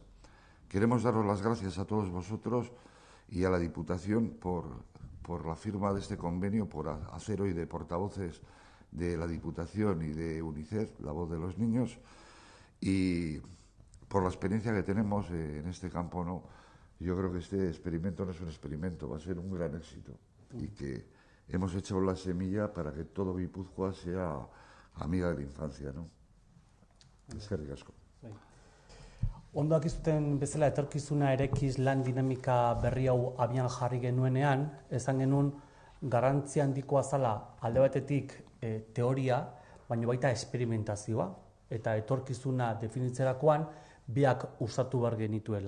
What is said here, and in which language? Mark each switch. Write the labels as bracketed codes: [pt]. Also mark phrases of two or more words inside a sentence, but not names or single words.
[es] Queremos daros las gracias a todos vosotros y a la Diputación por la firma de este convenio, por hacer hoy de portavoces de la Diputación y de UNICEF, la voz de los niños, y por la experiencia que tenemos en este campo, ¿no? Yo creo que este experimento no es un experimento, va a ser un gran éxito. y que hemos echado la semilla para que todo Guipúzcoa sea amiga de la infancia, ¿no? [eu] Eskerrik asko. Ondo dakizuten bezala etorkizuna erekiz lan dinamika berri hau abian jarri genuenean, esan genuen garrantzia handikoa zala alde batetik teoria, baina baita esperimentazioa, eta etorkizuna definitzerakoan biak usatu behar genituela.